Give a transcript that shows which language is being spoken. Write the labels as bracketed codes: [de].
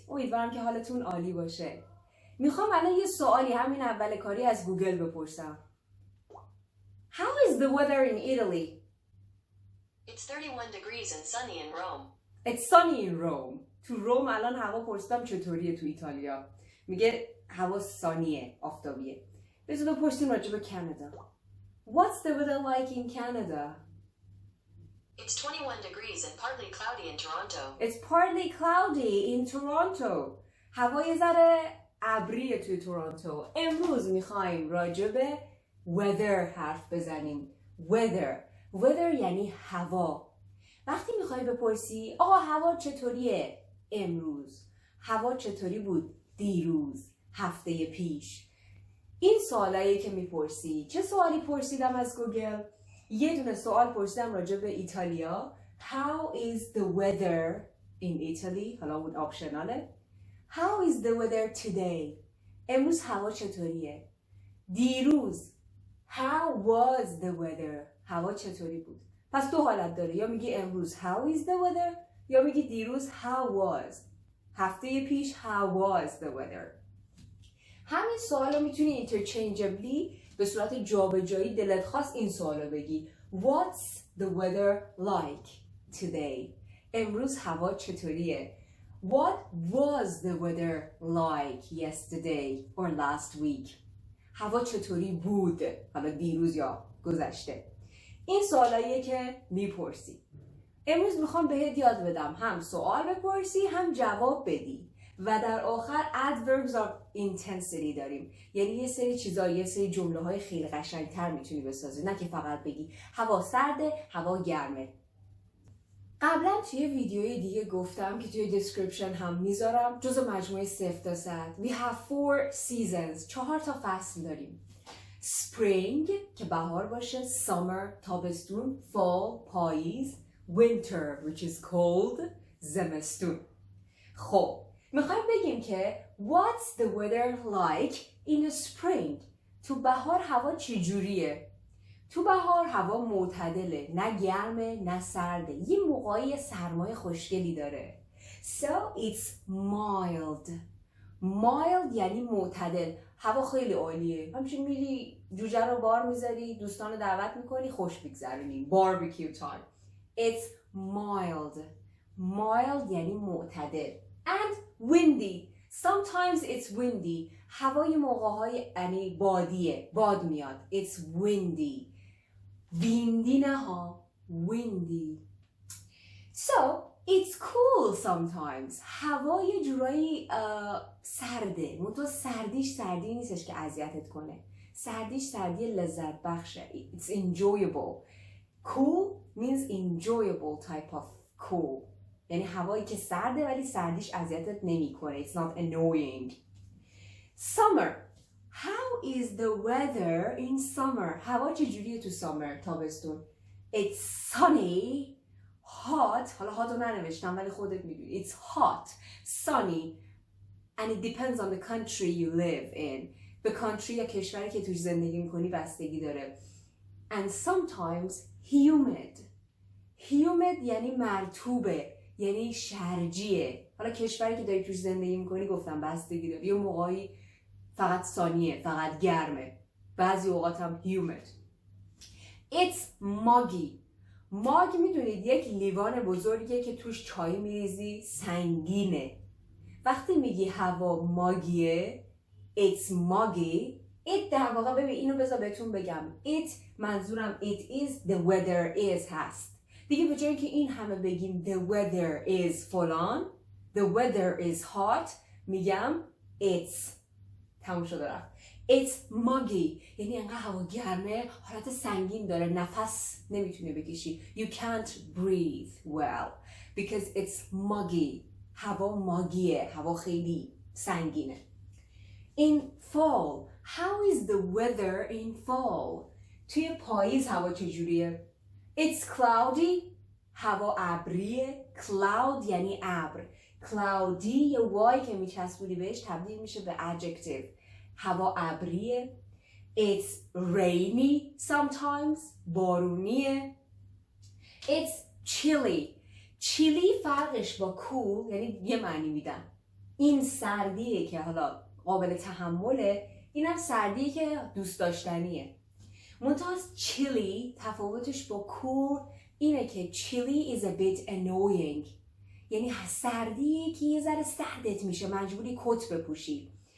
[fa] امیدوارم که حالتون عالی باشه. میخوام الان یه سوالی همین اول کاری از گوگل بپرسم. [en] How is the weather in Italy? It's 31 degrees and sunny in Rome. It's sunny in Rome. [fa] تو روم الان هوا پرسیدم چطوریه تو ایتالیا. میگه هوا سانیه، آفتابیه. بذار بپرسیم راجع به کانادا. [en] What's the weather like in Canada? It's 21 degrees and partly cloudy in Toronto. It's partly cloudy in Toronto. [fa] هوا یه ذره ابریه توی تورنتو. امروز میخوایم راجع به weather حرف بزنیم. Weather یعنی هوا. وقتی میخوای بپرسی آقا هوا چطوریه امروز؟ هوا چطوری بود دیروز؟ هفته پیش؟ این سوالایی که میپرسی. چه سوالی پرسیدم از گوگل؟ یه دونه سوال پرسیدم راجع به ایتالیا. [en] How is the weather in Italy؟ [fa] حالا اون آپشناله. [en] How is the weather today؟ [fa] امروز هوا چطوریه؟ دیروز [en] How was the weather؟ [fa] هوا چطوری بود؟ پس دو حالت داره. یا میگی امروز [en] How is the weather؟ [fa] یا میگی دیروز How was؟ هفته پیش [en] How was the weather؟ [fa] همین سوال رو میتونی interchangeably به صورت جابجایی دلت خواست این سوال رو بگی. [en] What's the weather like today؟ [fa] امروز هوا چطوریه؟ [en] What was the weather like yesterday or last week؟ [fa] هوا چطوری بود؟ حالا دیروز یا گذشته. این سوالاییه که میپرسی. امروز میخوام بهت یاد بدم هم سوال بپرسی هم جواب بدی. و در آخر [en] adverbs of intensity [fa] داریم. یعنی یه سری چیزا، یه سری جمله های خیلی قشنگتر میتونی بسازی. نه که فقط بگی هوا سرده، هوا گرمه. قبلا توی ویدیوی دیگه گفتم که توی description هم میذارم. جزو مجموعه صفرتاصد. [en] We have 4 seasons. [fa] 4 تا فصل داریم. Spring که بهار باشه. Summer تابستون. Fall پاییز. [en] Winter which is cold زمستون. [fa] خب میخوایم بگیم که [en] What's the weather like in spring؟ [fa] تو بهار هوا چجوریه؟ تو بهار هوا معتدله، نه گرمه نه سرده، یه موقعی سرمای خوشگلی داره. [en] So it's mild. [fa] Mild یعنی معتدل. هوا خیلی عالیه. همچنین میری جوجه رو بار میذاری، دوستان رو دعوت میکنی، خوش بگذرونی. [en] Barbecue time. It's mild. [fa] Mild یعنی معتدل. [en] And windy. Sometimes it's windy. [fa] هوای موقع‌های یعنی بادیه. باد میاد. [en] It's windy. [fa] ویندی نه ها. Windy. [en] So, it's cool sometimes. [fa] هوا یه جورایی سرده. منتها سردیش سردی نیستش که اذیتت کنه. سردیش سردی لذت بخشه. [en] It's enjoyable. Cool means enjoyable type of cool. [fa] یعنی هوایی که سرده ولی سردیش اذیتت نمیکنه. [en] It's not annoying. Summer. How is the weather in summer؟ [fa] هوا چجوریه تو [en] summer تابستون؟ It's sunny, hot. [fa] حالا hot رو ننوشتم ولی خودت میدونی. [en] It's hot, sunny, and it depends on the country you live in. [fa] به country یا کشوری که توش زندگی میکنی بستگی داره. [en] And sometimes humid. [fa] Humid یعنی مرطوبه. یعنی شرجیه. حالا کشوری که داری توش زندگی میکنی گفتم بستگی داره. یه موقعی فقط سانیه، فقط گرمه. بعضی اوقات هم humid. [en] It's muggy. [fa] mug میدونید یک لیوان بزرگیه که توش چای میریزی، سنگینه. وقتی میگی هوا ماگیه، [en] it's muggy. [fa] it در واقع ببین اینو بذار بهتون بگم. [en] it منظورم it is the weather is هست. [fa] دیگه به جایی که این همه بگیم the weather is فلان، [en] the weather is hot، [fa] میگم it's تموم شده رفت. [en] it's muggy [fa] یعنی انقدر هوا گرمه، حالت سنگین داره، نفس نمیتونی بکشی. [en] you can't breathe well because it's muggy. [fa] هوا ماگیه، هوا خیلی سنگینه. [en] in fall. how is the weather in fall؟ [fa] توی پاییز هوا چجوریه؟ [en] It's cloudy. [fa] هوا ابریه. Cloud یعنی ابر. Cloudy یه وای که میچسبونی بهش تبدیل میشه به adjective. هوا ابریه. [en] It's rainy sometimes. بارونیه. It's [fa] chilly فرقش با cool یعنی یه معنی میدن. این سردیه که حالا قابل تحمله، اینم سردیه که دوست داشتنیه. منتها chilly تفاوتش با cool اینه که [en] chilly is a bit annoying، [fa] یعنی سردیه که یه ذره سردت میشه، مجبوری کت بپوشی.